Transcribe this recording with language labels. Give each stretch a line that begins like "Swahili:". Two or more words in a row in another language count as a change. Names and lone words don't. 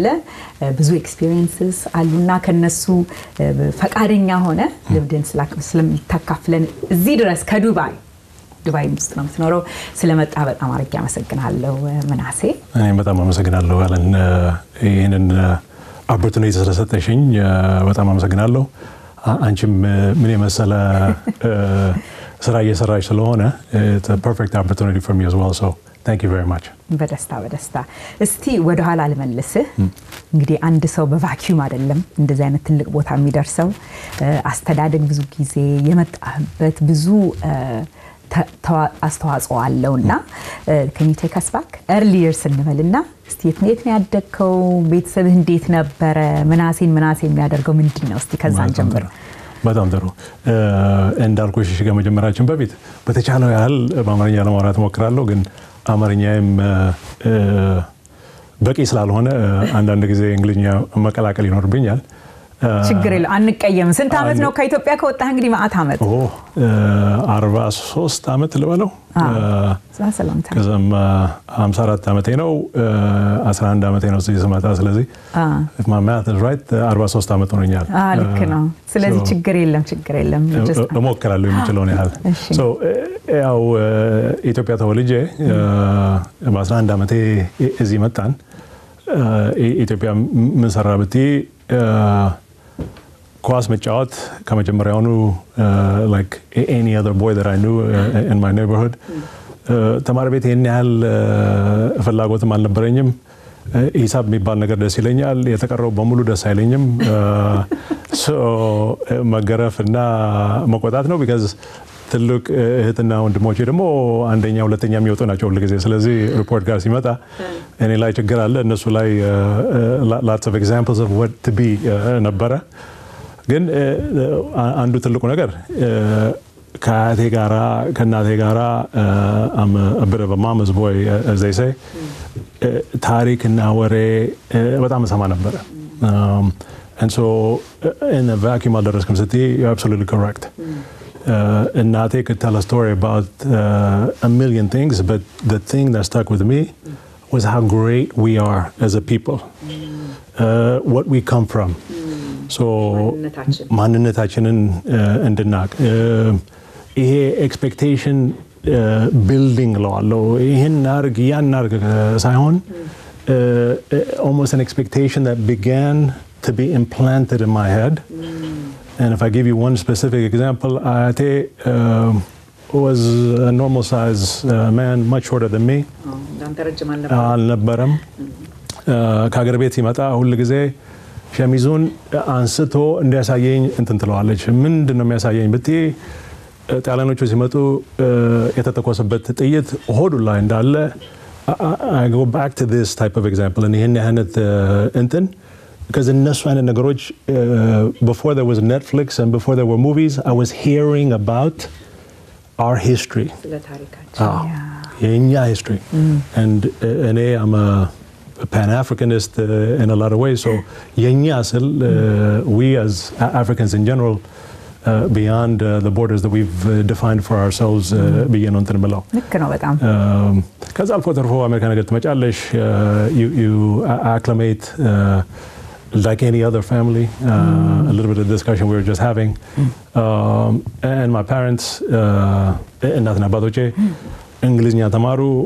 Amharic: ብዙ ኤክስፒሪየንስስ አሉና ከነሱ ፈቃደኛ ሆነ ልምድን ስለምታካፍለን እዚህ ድረስ ከዱባይ ውስጥ ነው የምትኖረው ስለመጣ በጣም አድርጌ አመሰግናለሁ ምናሴ። እኔም በጣም አመሰግናለሁ አለን ይሄንን ኦፖርቹኒቲ ስለሰጠሽኝ በጣም አመሰግናለሁ። አንቺም ምን የመሰለ ስራ እየሰራሽ ስለሆነ
English: it's a perfect opportunity for me as well, so thank you very much.
Amharic: በደስታ እስቲ ወደ ኋላ ልመልስህ። እንግዲህ አንድ ሰው በቫኪዩም አይደለም እንደዚህ አይነት ትልቅ ቦታ የሚደርሰው። አስተዳደግ ብዙ ጊዜ የመጣበት ብዙ አስተዋጽኦ አለውና
English: can you take us back earlier
Amharic: ስንበልና እስቲ የት ነው ያደግከው? ቤተሰብህ እንዴት ነበረ? ምናሴ የሚያደርገው ምንድነው? እስቲ ከዛን ጀምር። በጣም ጥሩ። እንዳልኩሽ ከመጀመራችን በፊት በተቻለው ያህል በአማርኛ ለማውራት ሞክራለሁ፣ ግን አማርኛም በቂ ስላልሆነ አንዳንድ ጊዜ እንግሊዝኛ መቀላቀል ይኖርብኛል። ችግር የለም አንቀየም። ስንት አመት ነው ከኢትዮጵያ ከወጣህ? እንግዲህ ማአት አመት 43 አመት ልበለው። ከዛም 54 አመቴ ነው 11 አመቴ ነው እዚህ ስመጣ። ስለዚህ
English: if my math is right
Amharic: 43 አመት ሆነኛል። ልክ ነው። ስለዚህ ችግር የለም እሞክራለሁ የምችለውን ያህል። so ያው ኢትዮጵያ ተወልጄ በ11 አመቴ እዚህ መጣን። ኢትዮጵያ ምን ሰራ ብትይ ኳስ መጫወት ከመጀመሪያውኑ
English: like any other boy that I knew in my neighborhood
Amharic: ተማሪ ቤት የኔ ያህል ፍላጎትም አልነበረኝም። ሂሳብ የሚባል ነገር ደስ ይለኛል፣ የተቀረው በሙሉ ደስ አይለኝም። so መገረፍና መቆጣት ነው because ትልቅ እህትና ወንድሞቼ ደግሞ አንደኛ ሁለተኛ የሚወጡ ናቸው ሁሉ ጊዜ ስለዚህ ሪፖርት ጋር ሲመጣ እኔ ላይ ችግር አለ እነሱ ላይ
English: lots of examples of what to be
Amharic: ነበረ ግን አንዱ ትልቁ ነገር ከአቴ ጋራ ከናቴ ጋራ
English: I'm a bit of a mama's boy as they say
Amharic: ታሪክና ወሬ በጣም ሰማ ነበረ
English: and so in a vacuum
Amharic: አልደረስኩም ስትይ
English: you're absolutely correct እናቴ could tell a story about a million things but the thing that stuck with me was how great we are as a people what we come from so
Amharic: ማንነታችንን እንድናቅ ይሄ
English: expectation building
Amharic: ለዋለው ይሄን አርግ ያን አርግ ሳይሆን
English: almost an expectation that began to be implanted in my head and if I give you one specific example Ate was a normal size man much shorter than me
Amharic: አልነበረም ከሀገር ቤት ሲመጣ ሁሉ ጊዜ ሸሚዙን አንስቶ እንዲያሳየኝ እንትን ትለዋለች ምንድነው የሚያሳየኝ ብትይ ጣሊያኖቹ ሲመጡ የተተኮሰበት ጥይት ሆዱ ላይ እንዳለ
English: I go back to this type of example and
Amharic: ይሄን አይነት እንትን
English: because
Amharic: እነሱ አይነት ነገሮች
English: before there was Netflix and before there were movies I was hearing about our history የኛ history and እኔ I'm a Pan-Africanist in a lot of ways so
Amharic: የኛ ስል
English: we as Africans in general beyond the borders that we've defined for ourselves
Amharic: ብዬ ነው እንትን ብለው ልክ ነው በጣም ከዛ አልፎ ተርፎ አሜሪካ ነገር ትመጫለሽ
English: you acclimate like any other family a little bit of discussion we were just having and my parents
Amharic: እናትና አባቶቼ እንግሊዝኛ ተማሩ